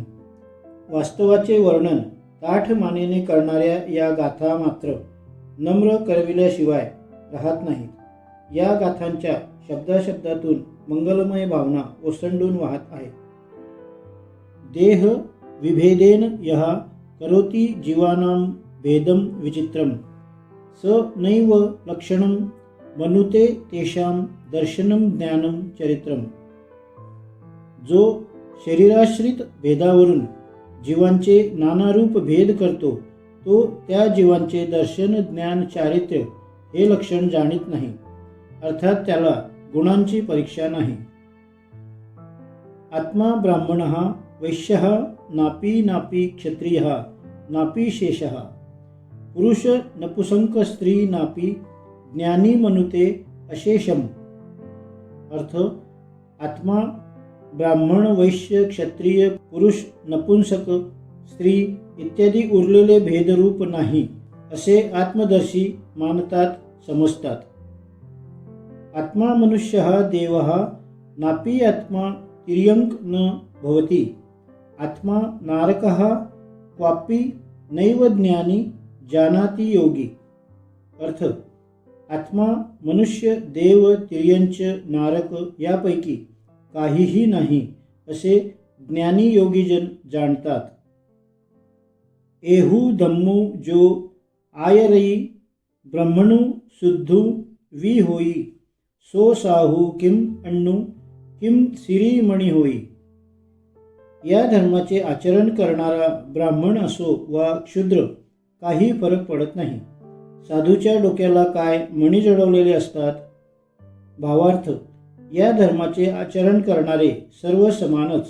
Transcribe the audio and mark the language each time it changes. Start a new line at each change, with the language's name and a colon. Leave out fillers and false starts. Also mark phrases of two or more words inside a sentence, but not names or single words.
Marathi: वास्तवाचे वर्णन ताठ मानेने करणाऱ्या या गाथा मात्र नम्र करविल्याशिवाय राहत नाहीत. या गाथांच्या शब्दाशब्दातून मंगलमय भावना ओसंडून वाहत आहेत.
Sanskrit: देह विभेदेन यः करोति जीवानां भेदम विचित्रम स नैव लक्षणम मनुते तेषां दर्शनम ज्ञानम चरित्रम.
Marathi: जो शरीराश्रित भेदावरून जीवांचे नानारूप भेद करतो तो त्या जीवांचे दर्शन, ज्ञान, चारित्र्य हे लक्षण जाणीत नाही. अर्थात त्याला गुणांची परीक्षा नाही.
Sanskrit: आत्मा ब्राह्मणः वैश्यः नापी नापी क्षत्रियः नापी शेषः पुरुष नपुसंक स्त्री नापी ज्ञानी मनुते अशेषम.
Marathi: अर्थ, आत्मा ब्राह्मण, वैश्य, क्षत्रिय, पुरुष, नपुंसक, स्त्री इत्यादी उरलेले भेदरूप नाही असे आत्मदर्शी मानतात, समजतात.
Sanskrit: आत्मा मनुष्यः देवः नापी आत्मा तिर्यंक न भवति. आत्मा नारकः क्वापि नैव ज्ञानी जानाति योगी.
Marathi: अर्थ, आत्मा मनुष्य, देव, तिर्यंच, नारक यापैकी काहीही नाही असे ज्ञानी योगीजन जाणतात.
Prakrit languages: एहू धम्मू जो आयरई ब्रह्मणु शुद्धू वी होई सो साहू किम अण्णू किम सिरीमणी होई.
Marathi: या धर्माचे आचरण करणारा ब्राह्मण असो वा क्षुद्र काही फरक पडत नाही. साधूच्या डोक्याला काय मणी जडवलेले असतात. भावार्थ, या धर्माचे आचरण करणारे सर्व समानच.